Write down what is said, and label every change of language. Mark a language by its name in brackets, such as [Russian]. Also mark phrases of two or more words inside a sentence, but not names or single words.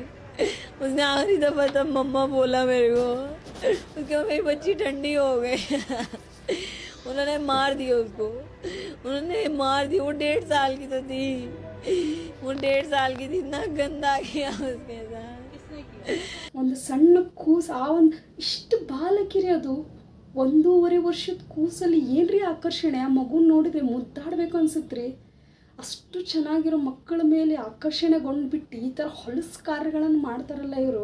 [Hindi] उसने आखिरी दफा तब मम्मा बोला मेरे को, उसके मेरी बच्ची ठंडी हो गई। उन्होंने मार दिया उसको, उन्होंने मार दिया। वो 1.5 साल की तो थी, वो 1.5 साल की थी। इतना गंदा किया उसके साथ। [Kannada] ಒಂದು ಸಣ್ಣ ಕೂಸು, ಆ ಒಂದು ಇಷ್ಟು ಬಾಲಕಿರಿ, ಅದು 1.5 ವರ್ಷದ ಕೂಸಲ್ಲಿ ಏನ್ರಿ ಆಕರ್ಷಣೆ. ಆ ಮಗುನ ನೋಡಿದ್ರೆ ಮುದ್ದಾಡಬೇಕು ಅನ್ಸುತ್ತೆ. ಅಷ್ಟು ಚೆನ್ನಾಗಿರೋ ಮಕ್ಕಳ ಮೇಲೆ ಆಕರ್ಷಣೆಗೊಂಡ್ಬಿಟ್ಟು ಈ ಥರ ಹೊಲಸು ಕಾರ್ಯಗಳನ್ನು ಮಾಡ್ತಾರಲ್ಲ ಇವರು.